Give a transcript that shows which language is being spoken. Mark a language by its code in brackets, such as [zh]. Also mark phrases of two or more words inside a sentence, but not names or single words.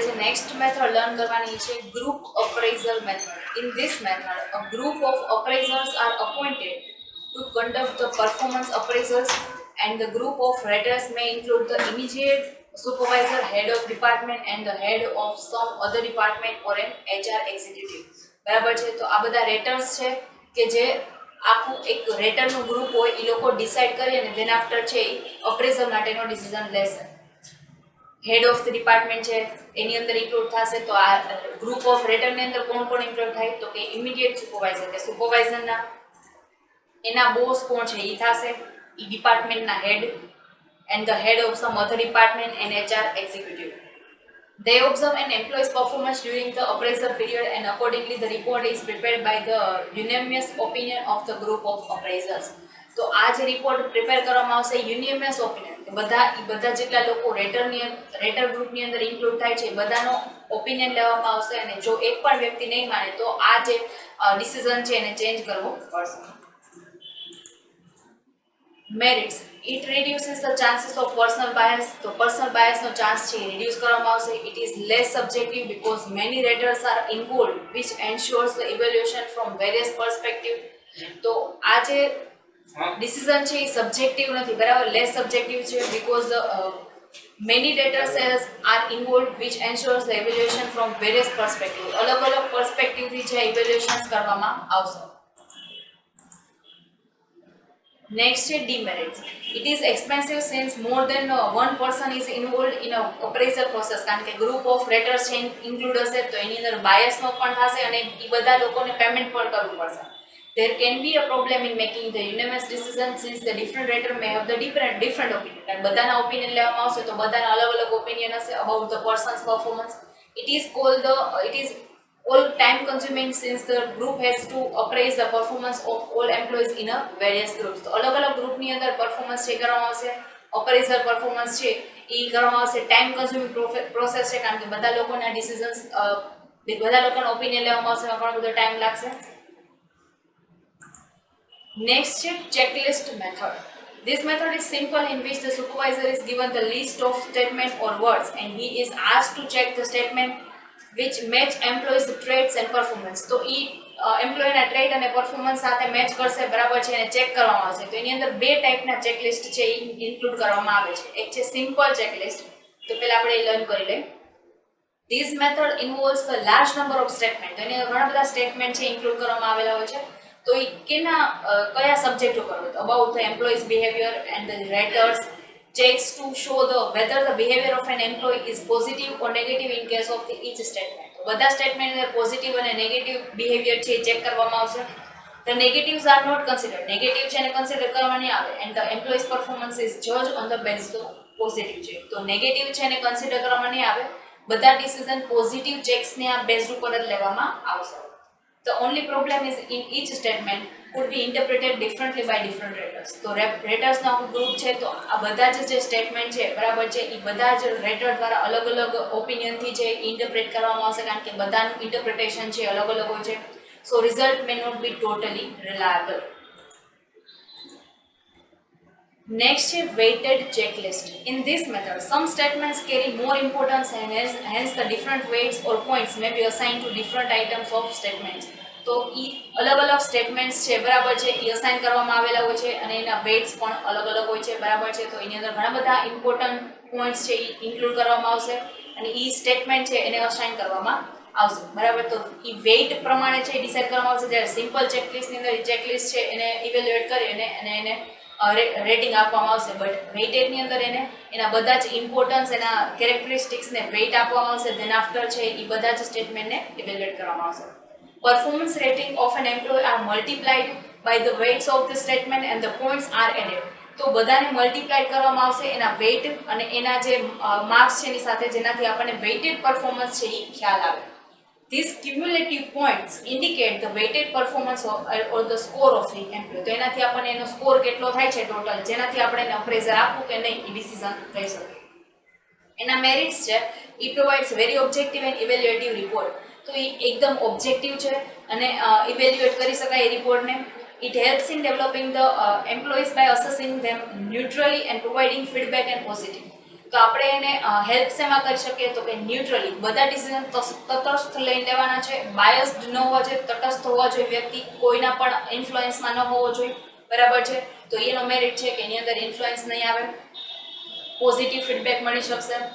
[en] next method learn [gu] કરવાની છે [en] group appraisal method. In this method, a group of appraisers are appointed to conduct the performance appraisals, and the group of raters may include the immediate supervisor, head of department, and the head of some other department or an HR executive. [gu] બરાબર છે. તો આ બધા રેટર્સ છે કે જે આખું એક રેટરનું ગ્રુપ હોય એ લોકો ડિસાઇડ કરી અને [en] then after [gu] છે એ અપ્રેઝલ માટેનો ડિસિઝન લેશે. [en] head of the department [gu] છે એની અંદર ઇન્ક્લુડ થશે. તો આ [en] group of raterની [gu] અંદર કોણ કોણ ઇન્ક્લુડ થાય તો કે [en] immediate supervisor [gu] કે સુપરવાઇઝરના એના બોસ કોણ છે એ થશે, એ ડિપાર્ટમેન્ટના હેડ, [en] and the head of some other department and HR executive. They observe an employee's performance during the appraisal period, and accordingly the report is prepared by the unanimous opinion of the group of appraisers. [gu] તો આ જે રિપોર્ટ પ્રિપેર કરવામાં આવશે [en] unanimous opinion, [gu] બધા જેટલા લોકો રેટર ગ્રુપની અંદર ઇન્ક્લુડ થાય છે બધાનો ઓપિનિયન લેવામાં આવશે, અને જો એક પણ વ્યક્તિ નહીં માને તો આ જે ડિસિઝન છે એને ચેન્જ કરવો પડશે. મેરિટ્સ, [en] it reduces the chances of personal bias. [gu] તો [en] personal bias [gu] નો ચાન્સ છે રિડ્યુસ કરવામાં આવશે. [en] it is less subjective because many raters are involved, which ensures the evaluation from various perspective. [gu] તો આ જે ડિસિઝન છે એ સબ્જેક્ટિવ નથી, બરાબર, [en] less subjective [gu] છે [en] because many raters are involved, which ensures the evaluation from various perspective. [gu] અલગ અલગ પર્સપેક્ટિવથી જે ઇવેલ્યુએશન્સ કરવામાં આવશે. [en] Next is demerits. It is expensive since more than one person is involved in a appraisal process. [gu] કારણ કે [en] group of raters [gu] છે ઇન્ક્લુડ હશે તો એની અંદર બાયસનો પણ થશે અને એ બધા લોકોને પેમેન્ટ પણ કરવું પડશે. [en] There can be a problem in making the unanimous decision since the different rater may have the different opinion. [gu] અને બધાના ઓપિનિયન લેવામાં આવશે તો બધાના અલગ અલગ ઓપિનિયન હશે [en] about the person's performance. It is all time consuming since the group has to appraise the performance of all employees in a various groups. [gu] તો અલગ અલગ ગ્રુપની અંદર [en] performance check [gu] કરવામાં આવશે, [en] appraisal performance [gu] છે એ કરવામાં આવશે. [en] time consuming process [gu] છે કારણ કે બધા લોકોના ડિસિઝન્સ બધા લોકોના ઓપિનિયન લેવામાં આવશે, ઘણો બધો ટાઈમ લાગશે. [en] Next છે checklist method. This method is simple, in which the supervisor is given the list of statement or words and he is asked to check the statement which match employees traits and performance. [gu] તો એ એમ્પ્લોયના ટ્રેટ અને પરફોર્મન્સ સાથે મેચ કરશે, બરાબર છે, એને ચેક કરવામાં આવશે. તો એની અંદર બે ટાઈપના ચેકલિસ્ટ છે એ ઇન્ક્લુડ કરવામાં આવે છે. એક છે [en] simple checklist, [gu] તો પહેલા આપણે એ લર્ન કરી લઈએ. [en] This method involves the large number of statement. [gu] તો એની અંદર ઘણા બધા સ્ટેટમેન્ટ છે ઇન્ક્લુડ કરવામાં આવેલા હોય છે. તો એ કયા સબ્જેક્ટ ઉપર હોય? [en] about the employee's behavior and the raters checks to show whether the behavior of an employee is positive or negative in case of each statement. [gu] બધા સ્ટેટમેન્ટ અંદર પોઝિટિવ અને [en] negative behavior [gu] છે ચેક કરવામાં આવશે. [en] The negatives are not considered. [gu] નેગેટિવ છે એને કન્સિડર કરવામાં નહીં આવે, [en] and the employee's performance is judged on the basis of positive છે. [gu] તો નેગેટિવ છે એને કન્સિડર કરવામાં નહીં આવે, બધા ડિસિઝન [en] positive checksને [gu] આ બેઝ ઉપર જ લેવામાં આવશે. [en] The only problem is in each statement could be interpreted differently by different raters. [gu] તો રેટર્સનો આખું ગ્રુપ છે તો આ બધા જે સ્ટેટમેન્ટ છે, બરાબર છે, એ બધા જ રેટર દ્વારા અલગ અલગ ઓપિનિયનથી છે ઇન્ટરપ્રેટ કરવામાં આવશે કારણ કે બધાનું ઇન્ટરપ્રિટેશન છે અલગ અલગ હોય છે. [en] So result may not be totally reliable. Next is weighted checklist. In this method, some statements carry more importance and hence the different weights or points may be assigned to different items of statements. [gu] તો એ અલગ અલગ સ્ટેટમેન્ટ્સ છે, બરાબર છે, એ અસાઇન કરવામાં આવેલા હોય છે અને એના વેઇટ્સ પણ અલગ અલગ હોય છે, બરાબર છે. તો એની અંદર ઘણા બધા ઇમ્પોર્ટન્ટ પોઈન્ટ્સ છે એ ઇન્ક્લુડ કરવામાં આવશે અને એ સ્ટેટમેન્ટ છે એને અસાઇન કરવામાં આવશે, બરાબર. તો એ વેઇટ પ્રમાણે છે ડિસાઇડ કરવામાં આવશે. જ્યારે [en] simple checklistની [gu] અંદર એ ચેકલિસ્ટ છે એને ઇવેલ્યુએટ કરી અને એને રેટિંગ આપવામાં આવશે, બટ વેઇટેડની અંદર એને એના બધા જ ઇમ્પોર્ટન્સ એના કેરેક્ટરિસ્ટિક્સને વેઇટ આપવામાં આવશે. [en] then after [gu] છે એ બધા જ સ્ટેટમેન્ટને ઇવેલ્યુએટ કરવામાં આવશે. [en] Performance rating of an employee are multiplied by the weights of the statement and the points are added. [gu] તો બધાને મલ્ટીપ્લાય કરવામાં આવશે એના વેઇટ અને એના જે માર્ક્સ છે એની સાથે, જેનાથી આપણને વેઇટેડ પરફોર્મન્સ છે એ ખ્યાલ આવે. [en] These cumulative points indicate the weighted performance or the score of the employee. [gu] તો એનાથી આપણને એનો સ્કોર કેટલો થાય છે ટોટલ, જેનાથી આપણે એને અપ્રેઝર આપવું કે નહીં એ ડિસિઝન લઈ શકીએ. એના મેરિટ્સ છે, [en] it provides very objective and evaluative report. [gu] તો એ એકદમ ઓબ્જેક્ટિવ છે અને ઇવેલ્યુએટ કરી શકાય એ રિપોર્ટને. It helps in developing the employees by assessing them neutrally and providing feedback and positive. તો આપણે એને હેલ્પ શેમાં કરી શકીએ તો કે ન્યુટ્રલી બધા ડિસિઝન તટસ્થ લઈને લેવાના છે, બાયસ્ડ ન હોવા જોઈએ, તટસ્થ હોવા જોઈએ વ્યક્તિ, કોઈના પણ ઇન્ફ્લુઅન્સમાં ન હોવો જોઈએ, બરાબર છે. તો એનો મેરિટ છે કે એની અંદર ઇન્ફ્લુઅન્સ નહીં આવે, [en] positive feedback [gu] મળી શકશે.